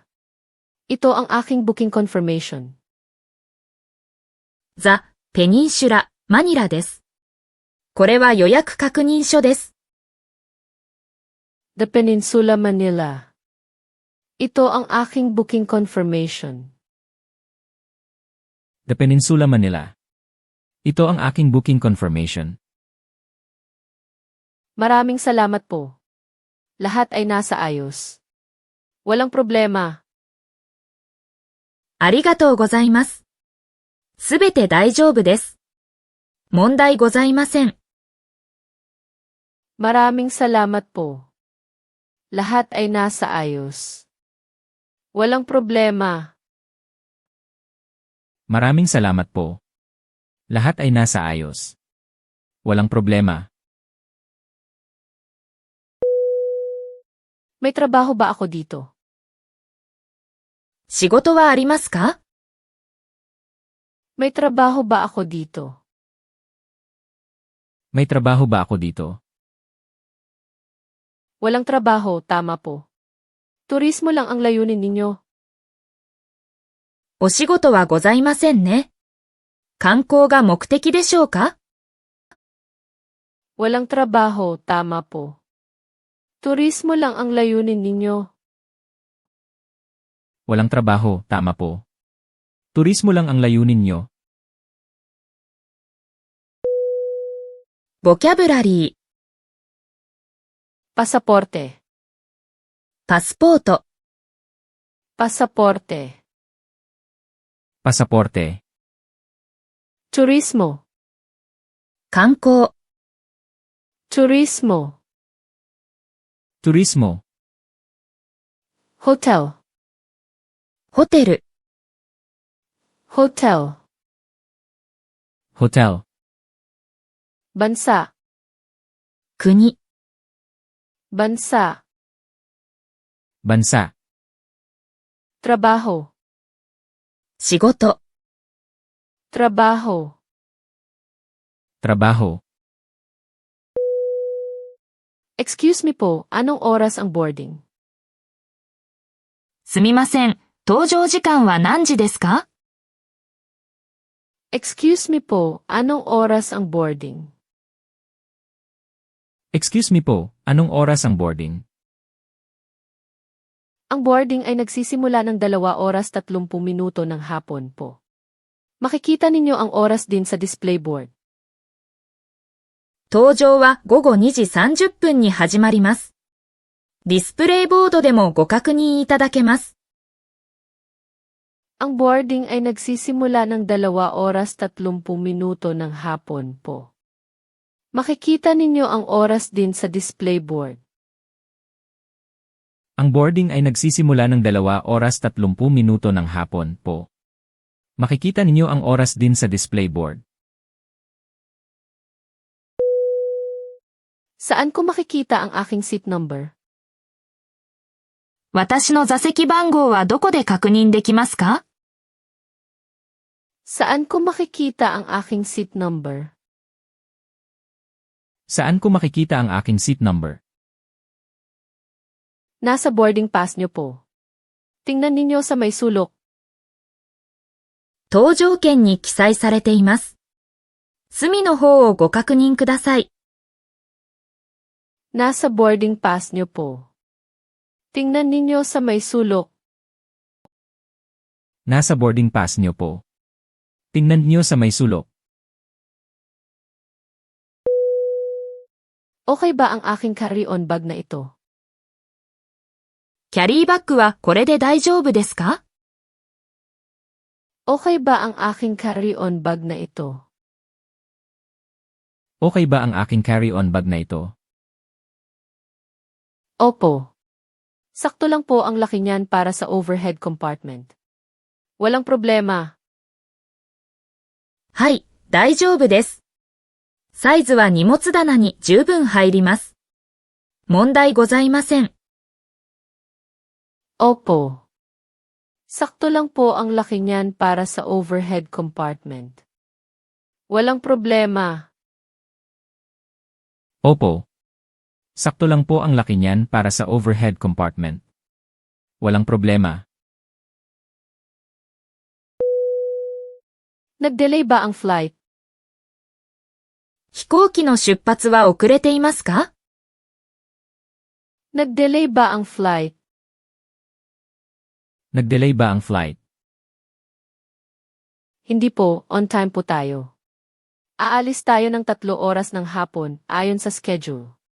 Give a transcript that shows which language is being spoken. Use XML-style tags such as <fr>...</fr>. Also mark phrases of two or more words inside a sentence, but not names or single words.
<tl>Ito ang aking</tl> <en>booking confirmation.</en> <ja>ザ・ペニンシュラ・マニラです。これは予約確認書です。</ja> <tl>The Peninsula Manila. Ito ang aking</tl> <en>booking confirmation.</en> <tl>The Peninsula Manila. Ito ang aking</tl> <en>booking confirmation.</en> <tl>Maraming salamat po. Lahat ay nasa ayos. Walang problema.</tl> <ja>ありがとうございます。すべて大丈夫です。問題ございません。</ja> <tl>Maraming salamat po. Lahat ay nasa ayos. Walang problema. Maraming salamat po. Lahat ay nasa ayos. Walang problema. May trabaho ba ako dito?</tl> <ja>仕事はありますか？</ja> <tl>May trabaho ba ako dito? May trabaho ba ako dito? Walang trabaho, tama po. Turismo lang ang layunin ninyo.</tl> <ja>お仕事はございませんね。観光が目的でしょうか？</ja> <tl>Walang trabaho, tama po. Turismo lang ang layunin ninyo. Walang trabaho, tama po. Turismo lang ang layunin nyo.</tl> <ja>ボキャブラリー、</ja> <tl>Pasaporte.</tl> <ja>パスポート、</ja> <tl>Pasaporte. Pasaporte. Turismo.</tl> <ja>観光、</ja> <tl>Turismo. Turismo. Hotel.</tl> <ja>ホテル、</ja> <tl>Hotel. Hotel. Bansa.</tl> <ja>国、</ja> <tl>Bansa. Bansa. Trabaho.</tl> <ja>仕事、</ja> <tl>Trabaho. Trabaho.</tl> <en>Excuse me</en> <tl>po, anong oras ang boarding?</tl> <ja>すみません。搭乗時間は何時ですか？</ja> <en>Excuse me</en> <tl>po, anong oras ang boarding?</tl> <en>Excuse me</en> <tl>po, anong oras ang boarding? Ang boarding ay nagsisimula ng 2 oras 30 minuto ng hapon po. Makikita ninyo ang oras din sa</tl> <en>display board.</en> <ja>搭乗は午後2時30分に始まります。ディスプレイボードでもご確認いただけます。</ja> <tl>Ang boarding ay nagsisimula ng 2:30 minuto ng hapon po. Makikita ninyo ang oras din sa</tl> <en>display board.</en> <tl>Ang boarding ay nagsisimula ng 2:30 ng hapon po. Makikita ninyo ang oras din sa</tl> <en>display board.</en> <tl>Saan ko makikita ang aking</tl> <en>seat number?</en> <ja>私の座席番号はどこで確認できますか？</ja> <tl>Saan ko makikita ang aking</tl> <en>seat number?</en> <tl>Saan ko makikita ang aking</tl> <en>seat number?</en> <tl>Nasa</tl> <en>boarding pass</en> <tl>nyo po. Tingnan ninyo sa may sulok.</tl> <ja>搭乗券に記載されています。隅の方をご確認ください。</ja> <tl>Nasa</tl> <en>boarding pass</en> <tl>nyo po. Tingnan ninyo sa may sulok. Nasa</tl> <en>boarding pass</en> <tl>niyo po. Tingnan niyo sa may sulok. Okay ba ang aking</tl> <en>carry-on bag</en> <tl>na ito?</tl> <ja>キャリーバッグはこれで大丈夫ですか？</ja> <tl>Okay ba ang aking</tl> <en>carry-on bag</en> <tl>na ito? Okay ba ang aking</tl> <en>carry-on bag</en> <tl>na ito? Opo. Sakto lang po ang laki niyan para sa</tl> <en>overhead compartment.</en> <tl>Walang problema.</tl> <ja>はい、大丈夫です。サイズは荷物棚に十分入ります。問題ございません。</ja> <tl>Opo. Sakto lang po ang laki niyan para sa</tl> <en>overhead compartment.</en> <tl>Walang problema. Opo. Sakto lang po ang laki niyan para sa</tl> <en>overhead compartment.</en> <tl>Walang problema. Nag-delay ba ang flight?</tl> <ja>飛行機の出発は遅れていますか？</ja> <tl>Nag-delay ba ang flight? Nag-delay ba ang flight? Hindi po,</tl> <en>on time</en> <tl>po tayo. Aalis tayo ng 3 oras ng hapon ayon sa schedule.</tl>